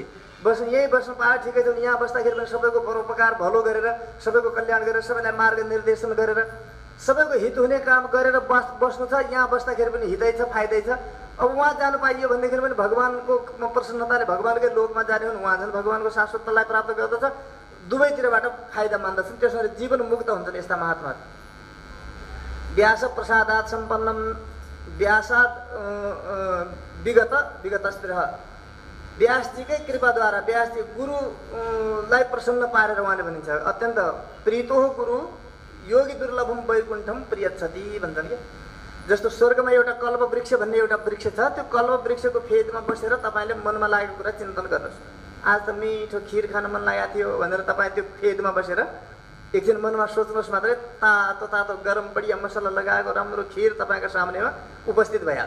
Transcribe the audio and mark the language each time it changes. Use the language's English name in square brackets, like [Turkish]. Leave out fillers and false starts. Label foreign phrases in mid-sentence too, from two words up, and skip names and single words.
[Nepali] यहीँ बस्नु पायो ठिकै छ, यहाँ बस्दाखेरि पनि सबैको परोपकार भलो गरेर, सबैको कल्याण गरेर, सबैलाई मार्ग निर्देशन गरेर, सबैको हित हुने काम गरेर बस्नु छ। यहाँ बस्दाखेरि पनि हितै छ, फाइदै छ। अब वहाँ जानु पाइयो भनेदेखि पनि भगवान्को प्रसन्नताले भगवान्कै लोकमा जाने हुन्, उहाँ झन् भगवान्को शाश्वततालाई प्राप्त गर्दछ, दुवैतिरबाट फाइदा मान्दछन्। त्यसरी जीवन मुक्त हुन्छन् यस्ता महात्माहरू। [Sanskrit] व्यास प्रसादात् सम्पन्नम, व्यासात् विगतस्त्र, [Nepali] व्यासजीकै कृपाद्वारा, व्यासजी गुरुलाई प्रसन्न पारेर उहाँले भनिन्छ, [Sanskrit] अत्यन्त प्रीतो गुरु योगी दुर्लभम वैकुण्ठम प्रियच्छति [Nepali] भन्छन् क्या। जस्तो स्वर्गमा एउटा कल्प वृक्ष भन्ने एउटा वृक्ष छ, त्यो कल्प वृक्षको फेदमा बसेर तपाईँले मनमा लागेको कुरा चिन्तन गर्नुहोस्। आज त मिठो खिर खान मन लागेको थियो भनेर तपाईँ त्यो फेदमा बसेर एकछिन मनमा सोच्नुहोस् मात्रै, तातो तातो गरम बढिया मसला लगाएको राम्रो खिर तपाईँको सामनेमा उपस्थित भइहाल्छ।